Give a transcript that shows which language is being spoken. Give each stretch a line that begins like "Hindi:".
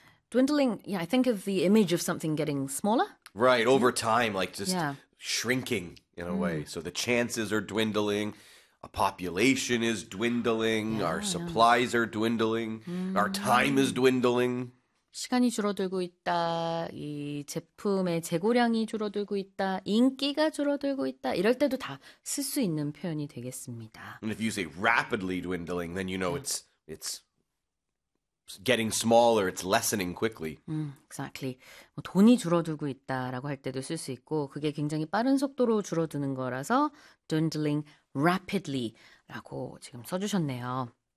English: Dwindling, yeah, I think of the image of something getting smaller. Right, over time, like just shrinking in a way. So the chances are dwindling, a population is dwindling, our supplies are dwindling, our time is dwindling.
Korean: 시간이 줄어들고 있다. 이 제품의 재고량이 줄어들고 있다. 인기가 줄어들고 있다. 이럴 때도 다쓸수 있는 표현이 되겠습니다.
English: And if you say rapidly dwindling, then you know it's getting smaller, it's lessening quickly. Exactly.
Korean: 뭐 돈이 줄어들고 있다라고 할 때도 쓸수 있고, 그게 굉장히 빠른 속도로 줄어드는 거라서
English: dwindling rapidly
Korean: 라고 지금 써주셨네요.